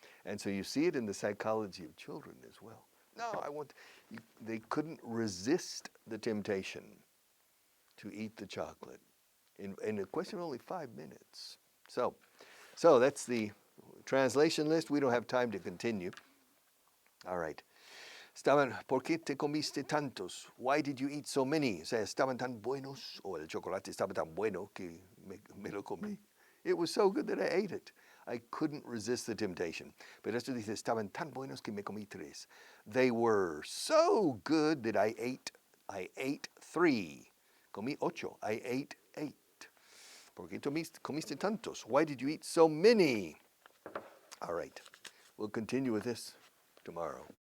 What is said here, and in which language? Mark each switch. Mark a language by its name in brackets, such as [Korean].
[English] And so you see it in the psychology of children as well. No, they couldn't resist the temptation to eat the chocolate in a question of only 5 minutes. So that's the translation list. We don't have time to continue. All right. [Spanish] ¿Por qué te comiste tantos? [English] Why did you eat so many? [Spanish] O sea, estaban tan buenos, o el chocolate estaba tan bueno que me lo comí. [English] It was so good that I ate it. I couldn't resist the temptation. [Spanish] Pero esto dice, estaban tan buenos que me comí 3. [English] They were so good that I ate 3. [Spanish] Comí 8. [English] I ate 8. [Spanish] ¿Por qué comiste tantos? [English] Why did you eat so many? All right. We'll continue with this tomorrow.